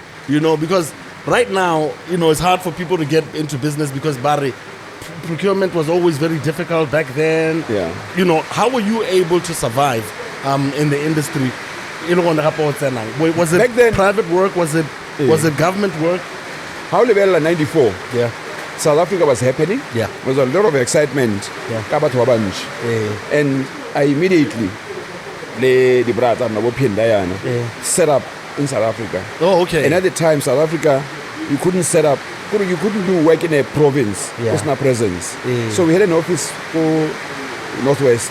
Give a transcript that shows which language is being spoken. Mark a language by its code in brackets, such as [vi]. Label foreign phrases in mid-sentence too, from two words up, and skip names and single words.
[en] You know, because right now, you know, it's hard for people to get into business because Barry, procurement was always very difficult back then. Yeah. You know, how were you able to survive in the industry? You know, was it Back then- private work? Was it government work? How level 94? Yeah. South Africa was happening. Yeah. There was a lot of excitement. Yeah. [nso] Ka batho ba bantši. [en] And I immediately the brother set up in South Africa. Oh, okay. And at the time, South Africa, you couldn't do work in a province. Yeah. There's no presence. Yeah. So we had an office for Northwest.